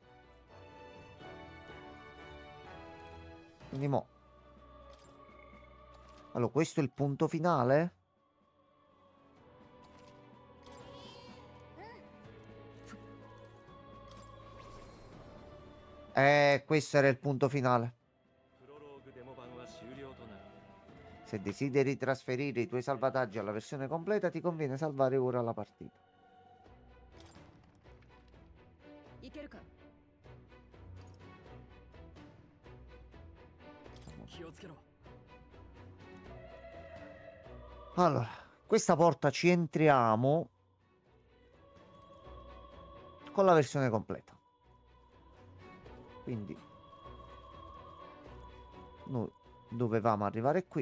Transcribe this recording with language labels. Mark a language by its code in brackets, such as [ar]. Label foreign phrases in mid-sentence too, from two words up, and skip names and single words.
[it] Quindi mo. Allora, questo è il punto finale? Questo era il punto finale. [ja] プロローグデモ版は終了となる [it] Se desideri trasferire i tuoi salvataggi alla versione completa, ti conviene salvare ora la partita. [ja] いけるか気をつけろ [it] Allora, questa porta ci entriamo con la versione completa. Quindi noi dovevamo arrivare qui.